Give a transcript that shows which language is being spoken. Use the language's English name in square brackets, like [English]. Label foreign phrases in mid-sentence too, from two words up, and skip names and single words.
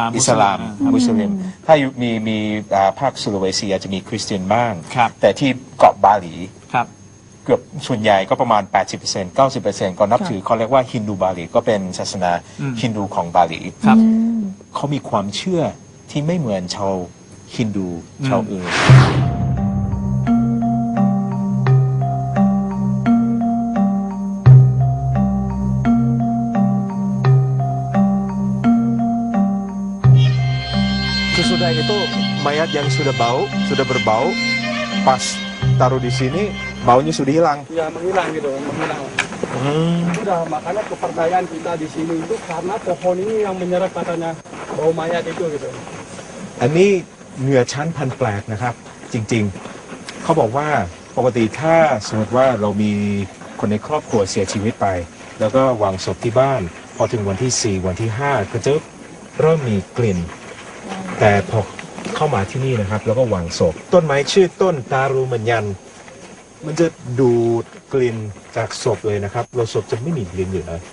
[Thai] มุสลิมถ้ามีภาคสุลเวซีอาจจะมีคริสเตียนบ้าง ครับ แต่ที่เกาะบาหลี ครับ เกือบส่วนใหญ่ก็ประมาณ 80% 90%ก็นับถือเขาเรียกว่าฮินดูบาหลีก็เป็นศาสนาฮินดูของบาหลี ครับ เขามีความเชื่อที่ไม่เหมือนชาวฮินดูชาวอื่น [Indonesian] Sesudah itu mayat yang sudah berbau, pas taruh di sini baunya sudah hilang. Ya menghilang gitu, menghilang. Udah makanya kepercayaan kita di sini itu karena pohon ini yang menyerap katanya bau mayat itu gitu. [Thai] อันนี้เหนือชั้นพันแปลกนะครับ จริงๆ เขาบอกว่าปกติถ้าสมมติว่าเรามีคนในครอบครัวเสียชีวิตไป แล้วก็วางศพที่บ้าน พอถึงวันที่ 4 วันที่ 5 ก็จะเริ่มมีกลิ่น แต่พอเข้ามาที่นี่นะครับ แล้วก็วางศพต้นไม้ชื่อต้นตารูมันยัน มันจะดูดกลิ่นจากศพเลยนะครับเราศพจะไม่มีกลิ่นอยู่เลย